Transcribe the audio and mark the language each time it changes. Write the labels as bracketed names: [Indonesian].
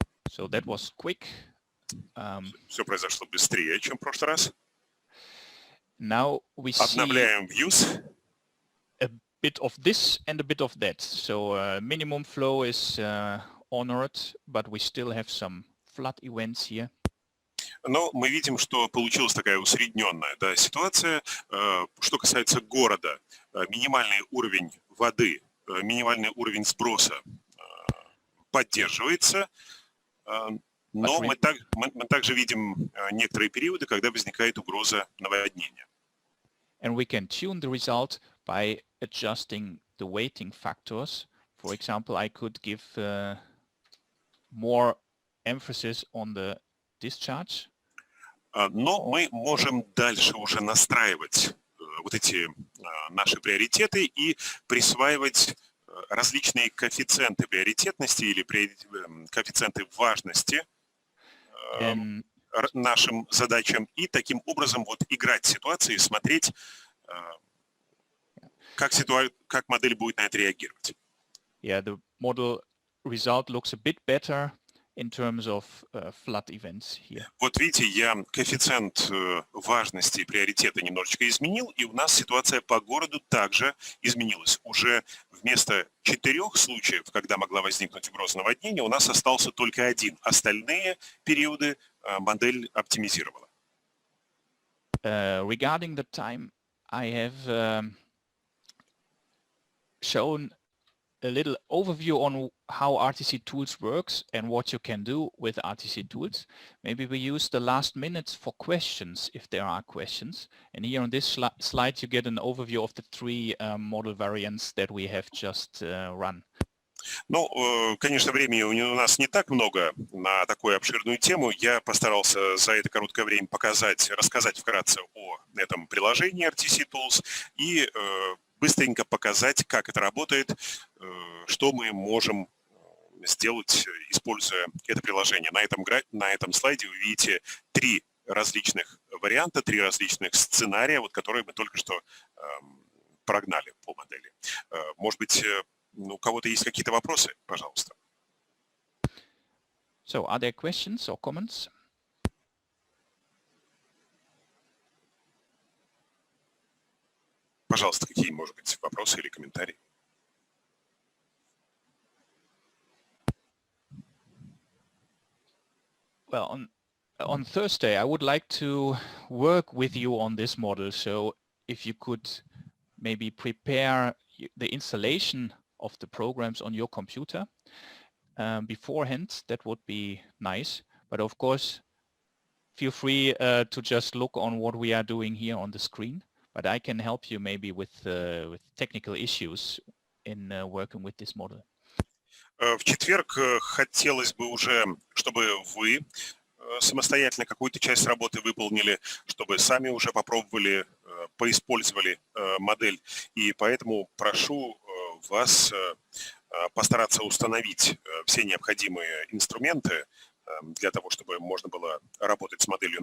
[English] So that was quick. [Russian] Все произошло быстрее, чем в прошлый раз. [English] Now we see [Russian] Обновляем views. [English] a bit of this and a bit of that. So minimum flow is honored, but we still have some flood events here. [Russian] Но мы видим, что получилась такая усредненная ситуация. Что касается города, минимальный уровень воды, минимальный уровень сброса поддерживается, но мы также видим некоторые периоды, когда возникает угроза наводнения. [English] And we can tune the result by adjusting the weighting factors. For example, I could give more emphasis on the discharge. [Russian] Но мы можем дальше уже настраивать вот эти наши приоритеты и присваивать различные коэффициенты приоритетности или коэффициенты важности нашим задачам и таким образом вот играть в ситуации, смотреть, как модель будет на это реагировать. [English] Yeah, the model result looks a bit better in terms of flood events here. [Russian] Вот видите, я коэффициент важности и приоритета немножечко изменил, и у нас ситуация по городу также изменилась. Уже вместо 4 случаев, когда могла возникнуть угроза наводнения, у нас остался только 1. Остальные периоды модель оптимизировала. [English] Regarding the time, I have shown a little overview on how RTC Tools works and what you can do with RTC Tools. Maybe we use the last minutes for questions if there are questions. And here on this slide you get an overview of the 3 model variants that we have just run. [Russian] Ну, конечно, времени у нас не так много на такую обширную тему. Я постарался за это короткое время рассказать вкратце о этом приложении RTC Tools и быстренько показать, как это работает, что мы можем сделать, используя это приложение. На этом слайде вы видите 3 различных варианта, 3 различных сценария, вот, которые мы только что прогнали по модели. Может быть, у кого-то есть какие-то вопросы? Пожалуйста. [English] So, are there questions or comments? [Russian] Пожалуйста, какие, может быть, вопросы или комментарии? [English] Well, on Thursday, I would like to work with you on this model. So if you could maybe prepare the installation of the programs on your computer beforehand, that would be nice. But of course, feel free to just look on what we are doing here on the screen. But I can help you maybe with technical issues in working with this model. [Russian] В четверг хотелось бы уже, чтобы вы самостоятельно какую-то часть работы выполнили, чтобы сами уже попробовали, поиспользовали модель. И поэтому прошу вас постараться установить все необходимые инструменты для того, чтобы можно было работать с моделью.